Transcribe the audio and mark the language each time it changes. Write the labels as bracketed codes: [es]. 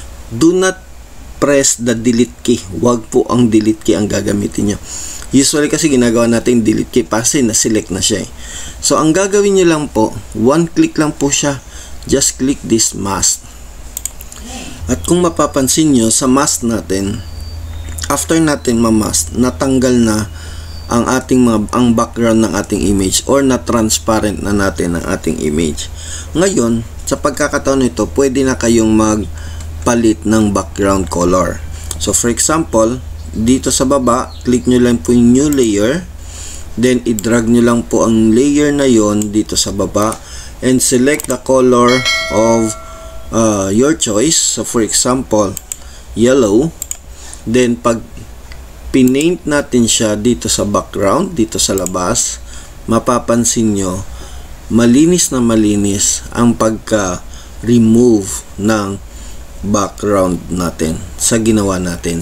[en] Do not press the delete key. [tl] Huwag po ang delete key ang gagamitin nyo. Usually kasi ginagawa natin delete key kasi na-select na siya. So, ang gagawin nyo lang po, one click lang po siya. [en] Just click this mask. [tl] At kung mapapansin nyo, sa mask natin, after natin ma-mask, natanggal na ang ating ang background ng ating image or na-transparent na natin ang ating image. Ngayon, sa pagkakataon nito, pwede na kayong magpalit ng background color. So, for example, dito sa baba, click nyo lang po yung new layer. Then, i-drag nyo lang po ang layer na yon dito sa baba. [en] And select the color of your choice. So, for example, yellow. [tl] Then, pag pinaint natin siya dito sa background, dito sa labas, mapapansin nyo, malinis na malinis ang pagka-remove ng background natin sa ginawa natin.